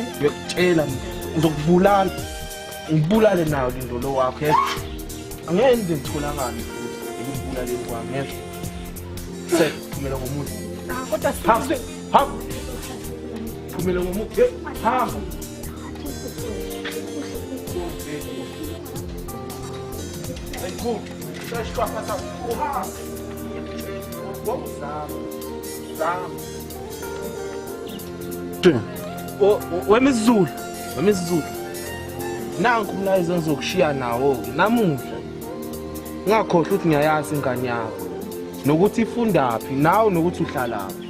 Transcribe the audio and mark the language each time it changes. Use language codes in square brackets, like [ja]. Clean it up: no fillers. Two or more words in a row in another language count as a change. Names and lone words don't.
[zu] Ngiyakutshela ngizokubulala. Ngibulale nayo Lindo lo wakho. Yes. Angeke ngitholakala futhi ngibulale kwami. Yes. Kumele ngomuntu. kodwa Hamba. Kumele ngomuntu. Hamba. Go. [pt] Deixa eu passar. Vamos lá. [zu] Wemizulu. Nanku umlayezo engizokushiya nawo namuhla. Ngakhohlwa ukuthi ngiyayazi ingane yakho. Nokuthi ifundaphi nawe nokuthi uhlalaphi.